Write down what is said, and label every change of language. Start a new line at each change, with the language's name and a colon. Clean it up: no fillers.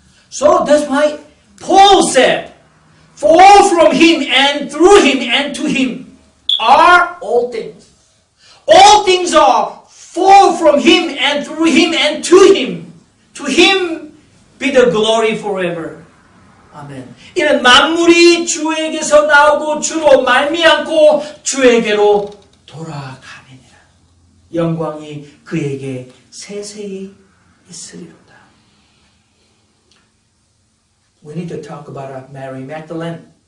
English: So that's why Paul said, for from him and through him and to him are all things. All things are for from him and through him and to him. To him be the glory forever.
Korean: 아멘. 이는 만물이 주에게서 나오고 주로 말미암고 주에게로 돌아가느니라. 영광이 그에게 세세히 있으리로다.
English: We need to talk about Mary Magdalene.